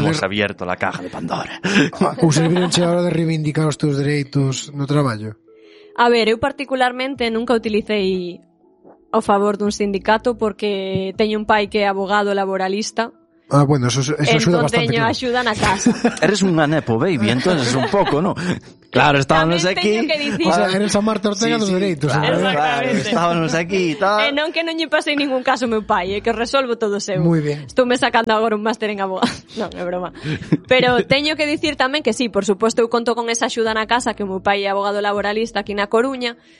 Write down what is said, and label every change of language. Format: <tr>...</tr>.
<es>hemos abierto la caja de Pandora.</es> <gl>Ou servironche a hora de reivindicar os teus dereitos no traballo? A ver, eu particularmente nunca utilicei o favor dun sindicato porque teño un pai que é abogado laboralista.</gl> <es>Ah, bueno, eso ayuda bastante.</es> <gl>Entón, teño axuda na casa. Eres unha nepo baby, entón, es un pouco, ¿no?</gl> <es>Claro, estábamos aquí.</es> <gl>O sea, eres a Marta Ortega dos dereitos.</gl> <es>Claro, estábamos aquí y tal.</es> <gl>E non que non lle pase ningún caso meu pai, que resolvo todo seu.</gl> <es>Muy bien.</es> <gl>Estou me sacando agora un máster en abogado. Non, é broma. Pero teño que dicir tamén que sí,</gl> <es>por supuesto,</es> <gl>eu conto con esa axuda na casa, que meu pai é abogado laboralista aquí na Coruña.</gl>